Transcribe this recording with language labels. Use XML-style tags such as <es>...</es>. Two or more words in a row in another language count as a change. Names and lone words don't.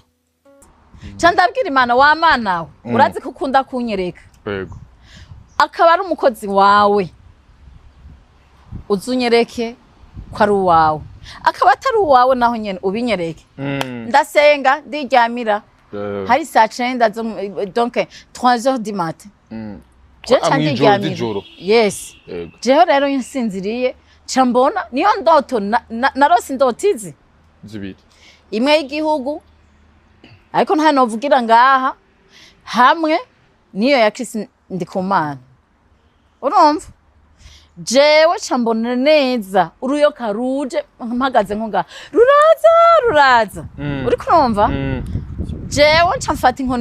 <rn>Ndabwira Imana wa mana we urazi ko ukunda kunyereka yego akaba ari umukozi wawe uzunyereke ko ari uwawe akaba atari uwawe naho nyene ubinyereke ndasenga ndiryamira hari saa 9 donc</rn> <fr>3h du matin</fr> <rn>je ndiryamira yes je rero nsinziriye chambona niyo ndoto narose indotizi zibiri imwe y'igihugu ariko nta novugira ngaha hamwe niyo ya Kristo Ndikumana urumva jewe chambona neza uruyoka ruje mpagaze nkonga ruraza uri kurumva jewe ncamfata inkoni</rn>